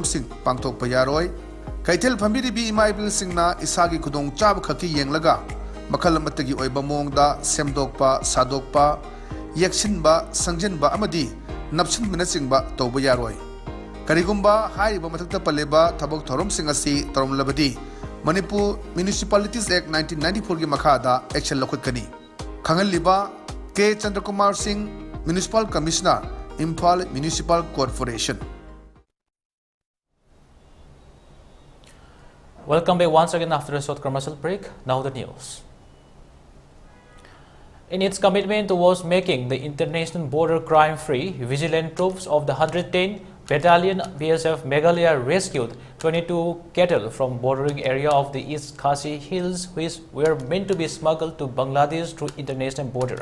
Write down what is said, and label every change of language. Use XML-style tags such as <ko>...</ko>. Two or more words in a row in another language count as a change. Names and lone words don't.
<mni>Singh Pangtok Payaroi Kaithel Pamiribi Ima Ibil Singh na Isagi Kudong Chab Khaki Yenglaga makal amatagi oiba mongda semdokpa sadokpa yaksinba sangjenba amadi napsin minasingba tawba yaroi karigumba hariba mathakta paleba thabok thorom singasi torom labadi Manipur Municipalities Act 1994 gi makhada action lokhut khangal liba K Chandrakumar Singh</mni> <en>Municipal Commissioner</en> <mni>Imphal Municipal Corporation.</mni> <en>Welcome back once again after a short commercial break. Now the news. In its commitment towards making the international border crime-free, vigilant troops of the 110 Battalion BSF Meghalaya rescued 22 cattle from bordering area of the East Khasi Hills, which were meant to be smuggled to Bangladesh through international border.</en>